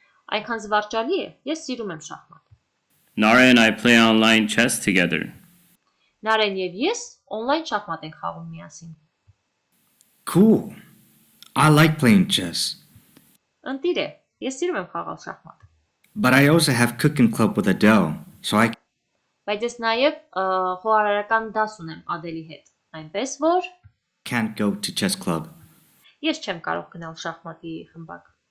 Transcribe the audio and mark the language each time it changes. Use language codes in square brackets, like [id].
[hy] Այնքան զվարճալի է, ես սիրում եմ շախմատ։ [en] Nara and I play online chess together. [hy] Նարեն եւ ես on-line շախմատ ենք խաղում միասին։ [en] Cool. I like playing chess. [hy] Ընտիր է, ես սիրում եմ խաղալ շախմատ։ [en] But I also have cooking club with Adele, so I [hy] Բայց ես նաեւ խոհարարական դաս ունեմ Ադելի հետ, այնպես որ [en] can't go to chess club. [hy] ես չեմ կարող գնալ շախմատի խմբակ։